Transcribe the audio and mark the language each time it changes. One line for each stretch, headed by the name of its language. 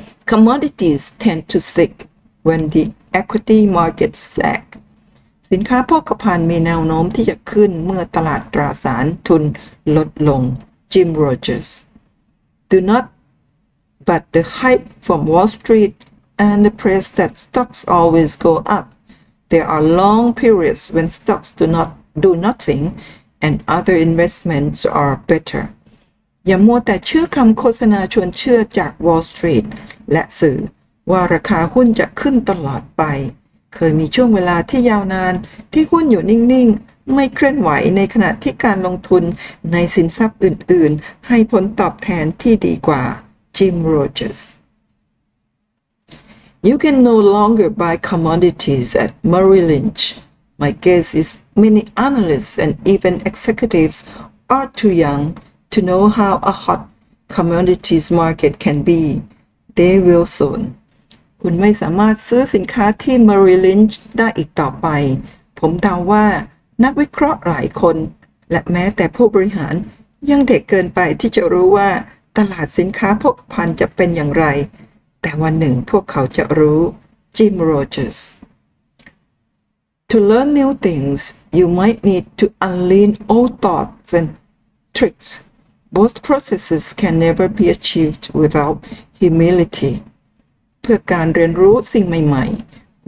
English: Commodities tend to sink when the equity markets sag
Thai: สินค้าโภคภัณฑ์มีแนวโน้มที่จะขึ้นเมื่อตลาดตราสารทุนลดลง
English: Jim Rogers Do not but the hype from Wall Street and the press that stocks always go up. There are long periods when stocks do nothing and other investments are better.
Thai: อย่ามัวแต่เชื่อคำโฆษณาชวนเชื่อจาก Wall Street และสื่อว่าราคาหุ้นจะขึ้นตลอดไปเคยมีช่วงเวลาที่ยาวนานที่หุ้นอยู่นิ่งๆไม่เคลื่อนไหวในขณะที่การลงทุนในสินทรัพย์อื่นๆให้ผลตอบแทนที่ดีกว่า Jim Rogers
English: You can no longer buy commodities at Merrill Lynch. My guess is many analysts and even executives are too young to know how a hot commodities market can be. They will soon.
Thai: คุณไม่สามารถซื้อสินค้าที่ Merrill Lynch ได้อีกต่อไปผมเดาว่านักวิเคราะห์หลายคนและแม้แต่ผู้บริหารยังเด็กเกินไปที่จะรู้ว่าตลาดสินค้าโภคภัณฑ์จะเป็นอย่างไร แต่วันหนึ่งพวกเขาจะรู้
English: Jim Rogers To learn new things you might need to unlearn old thoughts and tricks Both processes can never be achieved without humility
Thai: เพื่อการเรียนรู้สิ่งใหม่ๆ